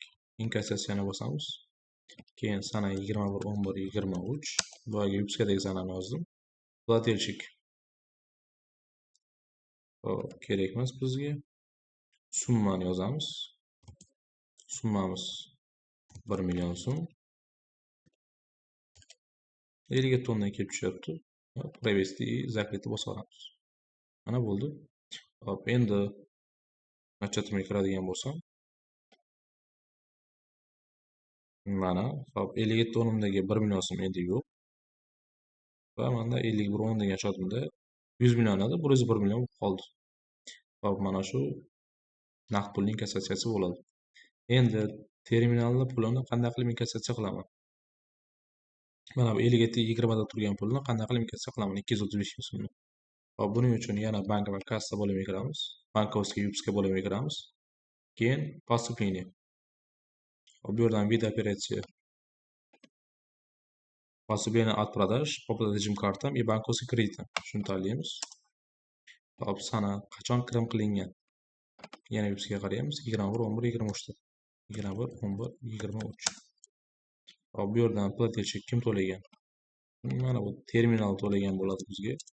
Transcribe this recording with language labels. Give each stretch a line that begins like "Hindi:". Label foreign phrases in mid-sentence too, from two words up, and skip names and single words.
Uzbek: Inkassatsiyani bosamiz. Keyin sana 21-11-23 boyagi vypskadagi sanani yozdim. Platelchik kerak emas bizga. Summani yozamiz. Summamiz 1 million so'm. 57 o'ndan kelib tushyapti.
Russian: Провести и закрыть
Uzbek: bosib olamiz. Mana bo'ldi. Hop, endi отчетimga kiradigan bo'lsam, mana hop 57 o'nimdagi 1 million so'm endi yo'q. Va menda 51 o'n degan shotimda 100 million edi, bu 1 million bo'lib qoldi. Hop, mana shu naqd pulning inkassatsiyasi bo'ladi. Endi terminalda pulini qanday qilib inkassatsiya qilaman? Mana bu 57-20 da turgan pulni qanday qilib inkassatsiya qilaman? 235 ming so'mni. Hop, buning uchun yana bank va kassa bo'limiga kiramiz.
Russian: Банковская выписка
Uzbek: bo'limiga kiramiz. Keyin поступление. Hop, bu yerdan вид operatsiya.
Russian: Поступление от продаж, оплата режим картам и банковский кредитам.
Uzbek: Shuni tanlaymiz. Hop, sana qachon kirim qilingan? Yana vypskaga qaraymiz. 21-11-23 da. 21-11-23. Hop, bu yerdan platelchik kim to'lagan? Mana bu terminal to'lagan bo'ladi bizga.